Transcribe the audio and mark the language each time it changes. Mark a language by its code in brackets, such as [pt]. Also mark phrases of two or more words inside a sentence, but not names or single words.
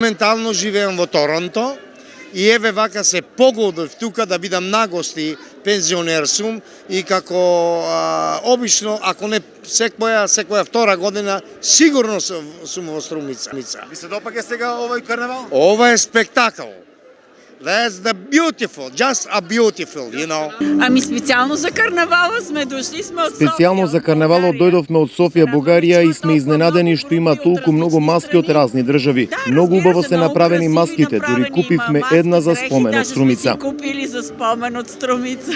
[mk] Ментално живеам во Торонто и еве вака се погодив тука да бидам нагости, пензионер сум и како обично, ако не секоја втора година, сигурно сум во Струмица. Ви се допаѓа сега овој карнавал? Ова е спектакл. [en] That's the beautiful, just a beautiful, you know. [bg] Ами специално за карнавала сме дошли, сме од Софија. [mk] Специјално за карнавалот дојдовме од Софија, Бугарија и сме изненадени што има толку многу маски од разни држави. Многу убаво се направени маските, дури купивме една за спомен од Струмица. Купили за спомен од Струмица.